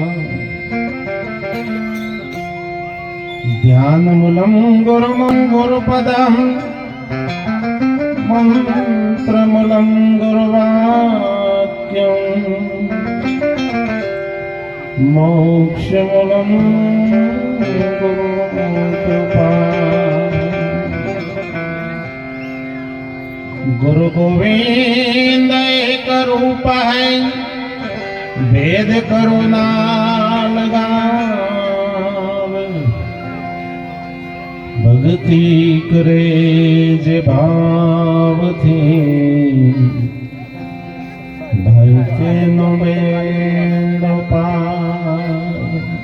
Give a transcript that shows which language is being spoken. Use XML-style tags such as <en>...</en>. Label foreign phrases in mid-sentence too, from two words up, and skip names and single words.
<sa>ध्यानमूलं गुरुमं गुरुपदं मंत्रमूलं गुरुवाक्यं मोक्षमूलं गुरुकृपा.</sa> <hi>गुरु गोविंद एक रूप है, भेद करुणा लगावे.</hi> <gu>ભક્તિ કરે જે ભાવ થી ભાઈ તેનો બેડો પાર.</gu>